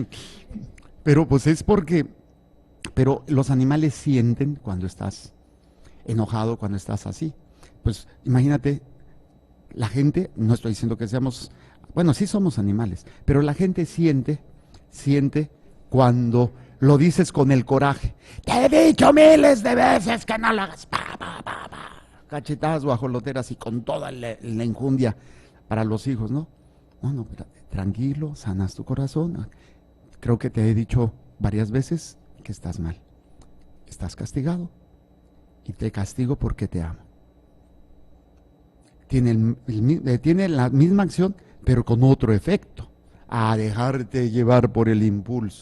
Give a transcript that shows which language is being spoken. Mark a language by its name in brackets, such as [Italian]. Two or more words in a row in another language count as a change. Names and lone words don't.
[Spanish] Pero pues es porque, pero los animales sienten cuando estás enojado, cuando estás así. Pues imagínate, la gente, no estoy diciendo que seamos, bueno, sí somos animales, pero la gente siente cuando lo dices con el coraje. Te he dicho miles de veces que no lo hagas. Pa, pa, pa, pa. Cachetadas guajoloteras y con toda la enjundia para los hijos, ¿no? No, tranquilo, sanas tu corazón. Creo que te he dicho varias veces que estás mal. Estás castigado y te castigo porque te amo. Tiene la misma acción, pero con otro efecto, a dejarte llevar por el impulso.